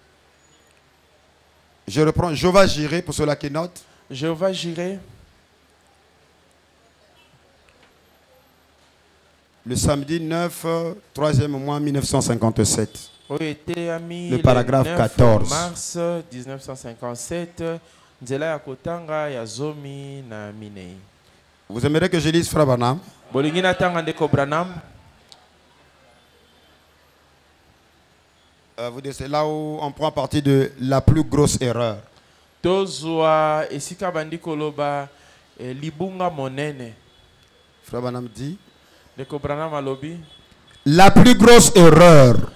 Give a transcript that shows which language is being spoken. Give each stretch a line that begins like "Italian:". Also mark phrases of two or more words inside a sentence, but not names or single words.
French: Je reprends Jéhovah Jireh pour ceux-là qui notent. Jéhovah Jireh. Le samedi 9, 3e mois 1957. Le paragraphe 14. Mars 1957.
Lingala: Nzela ya kotanga ya zomi na minei.
French: Vous aimeriez que je lise Frère Branham? C'est là où on prend partie de la plus grosse erreur. Frère Branham dit la plus grosse erreur